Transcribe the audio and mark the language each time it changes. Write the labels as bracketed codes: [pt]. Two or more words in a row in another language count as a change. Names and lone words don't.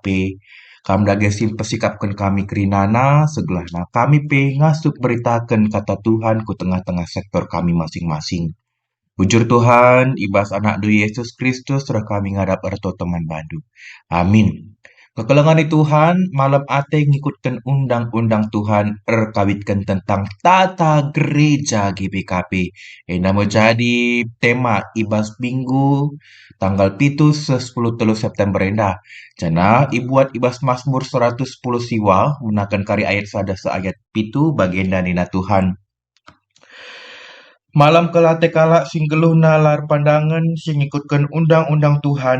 [btx] Kam dagesin pesikapkan kami kerinana, segelahna kami pe ngasuk beritakan kata Tuhan ku tengah-tengah sektor kami masing-masing. Bujur Tuhan, ibas anak du Yesus Kristus, surah kami ngadap erto teman bandu. Amin. Kekelengan di Tuhan, malam ate ngikutkan undang-undang Tuhan, erkawitkan [id] tentang tata gereja [btx] GBKP. [id] Yang menjadi tema [btx] ibas minggu, tanggal pitu 10 September endah. Jana, ibuat ibas Mazmur 110 siwa, menakan kari ayat sada seayat pitu, bagian nina Tuhan. Malam kelate kala sing geluh nalar pandangan sing ikutkan undang-undang Tuhan.